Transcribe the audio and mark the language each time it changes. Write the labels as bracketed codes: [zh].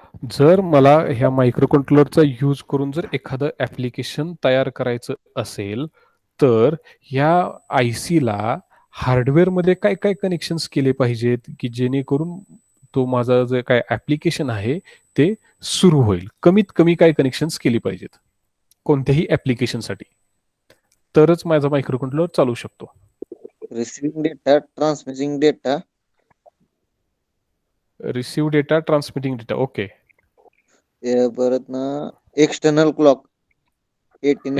[mr] जर मला ह्या मायक्रोकंट्रोलरचा यूज करून जर एखादं ॲप्लिकेशन तयार करायचं असेल, तर ह्या आय-सीला हार्डवेअरमध्ये काय-काय कनेक्शन्स केले पाहिजेत, की जेणेकरून तो माझा जे काही ॲप्लिकेशन आहे, ते सुरू होईल? कमीत कमी काय कनेक्शन्स केली पाहिजेत, कोणत्याही ॲप्लिकेशनसाठी? तरच माझा मायक्रोकंट्रोलर चालू शकतो. [en] Receiving data, transmitting data, receive data, transmitting data. Okay. [mr] परत ना एक्सटर्नल क्लॉक 18 and